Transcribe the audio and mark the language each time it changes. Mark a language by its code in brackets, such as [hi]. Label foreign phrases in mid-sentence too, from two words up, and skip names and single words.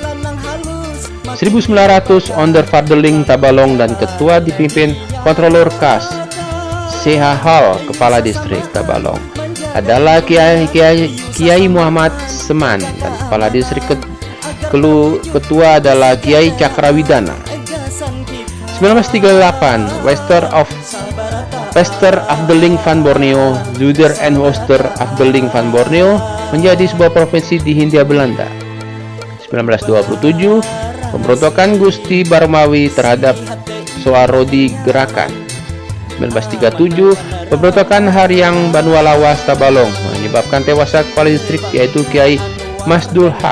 [id] 1900 Ondervaardeling Tabalong dan ketua dipimpin Kontrolor Kas. CH Hal, kepala distrik Tabalong, adalah Kiai Muhammad Seman, dan kepala distrik ketua adalah Kiai Cakrawidana. 1938 Wester Afdeling van Borneo, Zuider en Ooster Afdeling van Borneo menjadi sebuah provinsi di Hindia Belanda. 1927 pemberontakan Gusti Barmawi terhadap Soarodi Gerakan. 1937 pemberontakan Haryang Banua Lawas Tabalong menyebabkan tewasnya kepala distrik yaitu Kiai Masdul Haq.